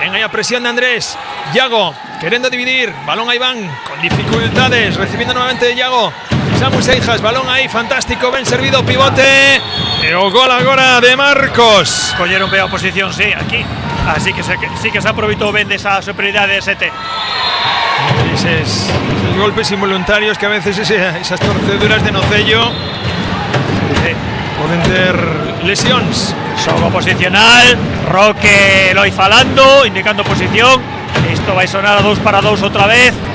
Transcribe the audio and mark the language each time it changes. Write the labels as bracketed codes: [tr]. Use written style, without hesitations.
[es] Venga ya presión de Andrés. Yago queriendo dividir. Balón a Iván con dificultades. Recibiendo nuevamente de Yago. [gl] Samu Seijas, balón ahí, fantástico, ben servido, pivote. E o gol agora de Marcos. Colleron ben a posición, sí, aquí. Así que sí que se aproveitou ben desa superioridade de Sete. Esos golpes involuntarios que a veces esas torceduras de nocello poden ter lesións. Xogo posicional, Roque Eloy falando, indicando posición. Isto vai sonar a 2 para 2 outra vez.